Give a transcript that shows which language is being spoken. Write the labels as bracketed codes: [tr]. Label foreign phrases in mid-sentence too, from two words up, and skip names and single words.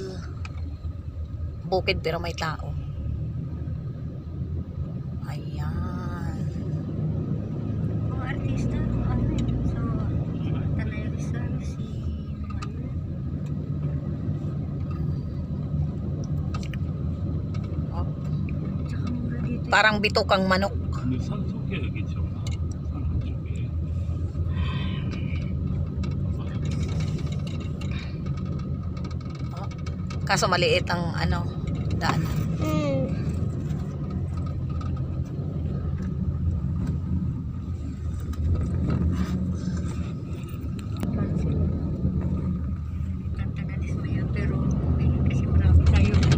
[tl] Bukid pero may tao. Ayan. Mga artista, so, Tanay Rizal, si tsaka mura dito. Parang bitukang manok. [ko] 근데 산 속에 여기 있죠. 산 한쪽에. [tl] Kaso maliit ang daan. Tantagalis mo yan, pero okay, kasi marami tayo.